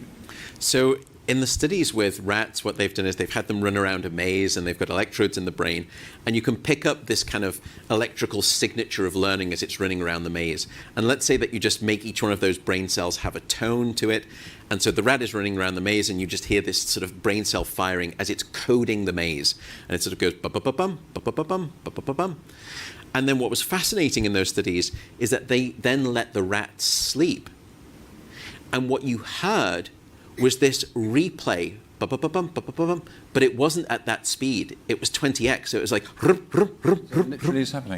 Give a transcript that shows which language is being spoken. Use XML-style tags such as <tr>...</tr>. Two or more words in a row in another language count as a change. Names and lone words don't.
<en>So in the studies with rats, what they've done is they've had them run around a maze, and they've got electrodes in the brain, and you can pick up this kind of electrical signature of learning as it's running around the maze. And let's say that you just make each one of those brain cells have a tone to it, and so the rat is running around the maze, and you just hear this sort of brain cell firing as it's coding the maze, and it sort of goes ba-ba-ba-bum, ba-ba-ba-bum, ba-ba-ba-bum. And then what was fascinating in those studies is that they then let the rats sleep, and what you heard was this replay, but it wasn't at that speed. It was 20x, so it was like... Literally is happening.</en>